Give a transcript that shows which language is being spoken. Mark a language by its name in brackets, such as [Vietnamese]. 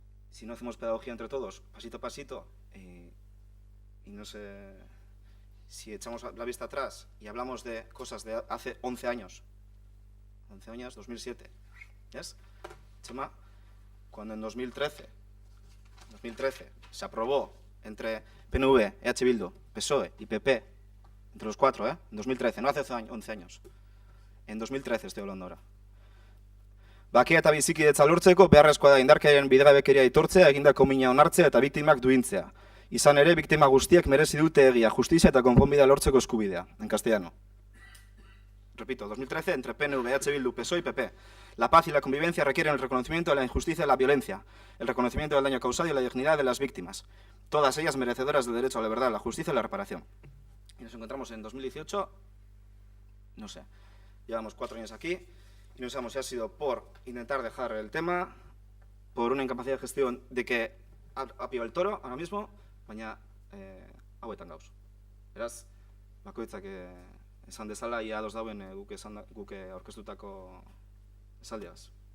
[Spanish] Si no hacemos pedagogía entre todos, pasito a pasito, y no sé, si echamos la vista atrás y hablamos de cosas de hace 11 años, 2007, ¿yes? Chema, cuando en 2013 se aprobó entre PNV, EH Bildu, PSOE y PP, entre los cuatro, en 2013, no hace 11 años. En 2013 estoy hablando ahora. [Basque] Bakea eta bizikidetza lortzeko beharrezkoa da indarkeriaren bidegabekeria aitortzea, egindako mina onartzea eta biktimak duintzea. Izan ere, biktima guztiak merezi dute egia, justizia eta konponbidea lortzeko eskubidea, [Spanish] en castellano. Repito, 2013, entre PNV, EH Bildu, PSOE y PP. La paz y la convivencia requieren el reconocimiento de la injusticia y la violencia, el reconocimiento del daño causado y la dignidad de las víctimas, todas ellas merecedoras del derecho a la verdad, la justicia y la reparación. Y nos encontramos en 2018, no sé, llevamos 4 años aquí, y no sabemos si ha sido por intentar dejar el tema, por una incapacidad de gestión de que ha pillado el toro ahora mismo, [Basque] baina hauetan gauz. Beraz, bakoitzak esan dezala, ia ados dauen guk aurkeztutako esaldiaz.